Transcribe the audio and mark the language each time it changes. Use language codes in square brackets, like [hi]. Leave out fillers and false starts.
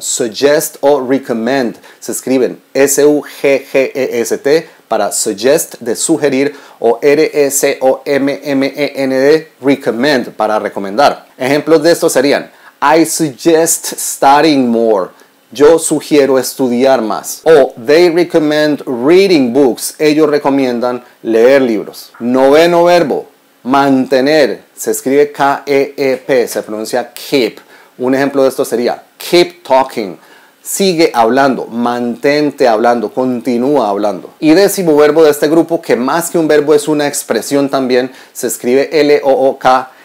[es] Suggest o recommend. Se escriben S-U-G-G-E-S-T para suggest, de sugerir, o R-S-O-M-M-E-N-D, recommend, para recomendar. Ejemplos de esto serían [en] I suggest studying more. [es] Yo sugiero estudiar más. [en] O they recommend reading books. [es] Ellos recomiendan leer libros. Noveno verbo, mantener. Se escribe K-E-E-P, se pronuncia keep. Un ejemplo de esto sería [en] keep talking. [es] Sigue hablando, mantente hablando, continúa hablando. Y décimo verbo de este grupo, que más que un verbo es una expresión también, se escribe L-O-O-K.